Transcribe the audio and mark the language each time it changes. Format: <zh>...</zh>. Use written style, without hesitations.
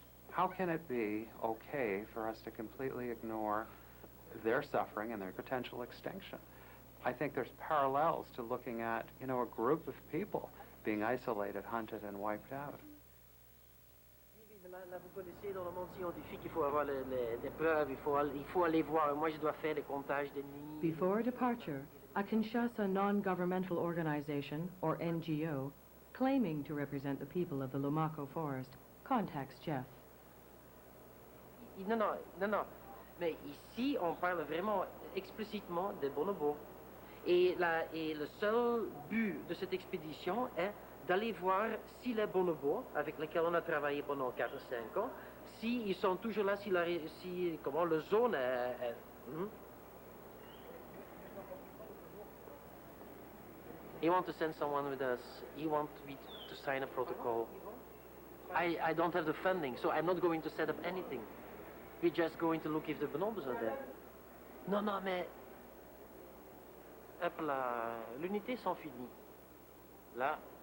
<en>How can it be okay for us to completely ignore their suffering and their potential extinction? I think there's parallels to looking at, a group of people being isolated, hunted, and wiped out.</en> <fr>Là, vous connaissez, dans le monde scientifique, il faut avoir les preuves, il faut aller voir. Moi, je dois faire les comptages des nids.</fr> <en>Before departure, a Kinshasa non-governmental organization, or NGO, claiming to represent the people of the Lomako forest, contacts Jeff.</en> <fr>Non, mais ici, on parle vraiment explicitement des bonobos. Et le seul but de cette expédition est d'aller voir si les bonobos, avec lesquels on a travaillé pendant 4 ou 5 ans, s'ils sont toujours là, comment le zone est</fr> <en>He wants to send someone with us. He wants me to sign a protocol. I don't have the funding, so I'm not going to set up anything. We're just going to look if the bonobos are there.</en> <fr>Non, mais... Hop là, l'unité s'en finit. Là.</fr>